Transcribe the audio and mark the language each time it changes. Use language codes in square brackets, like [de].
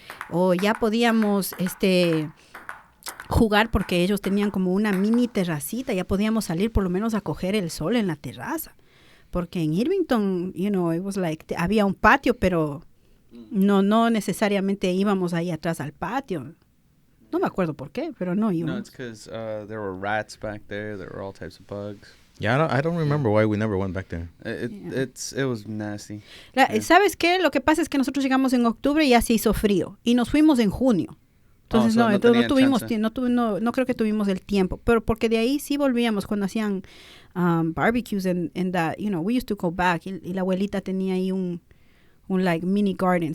[es] O ya podíamos jugar porque ellos tenían como una mini terracita, ya podíamos salir por lo menos a coger el sol en la terraza. Porque en Irvington, [en] it was like, [es] había un patio, pero no necesariamente íbamos ahí atrás al patio. No me acuerdo por qué, pero no íbamos. [en] No, it's because there were rats back there. There were all types of bugs. Yeah, I don't remember why we never went back there. It was nasty. [es] ¿Sabes qué? Lo que pasa es que nosotros llegamos en octubre y ya se hizo frío. Y nos fuimos en junio. Entonces no tuvimos no creo que tuvimos el tiempo. Pero porque de ahí sí volvíamos cuando hacían [en] barbecues and that, we used to go back. [es] Y la abuelita tenía ahí un [en] like mini garden.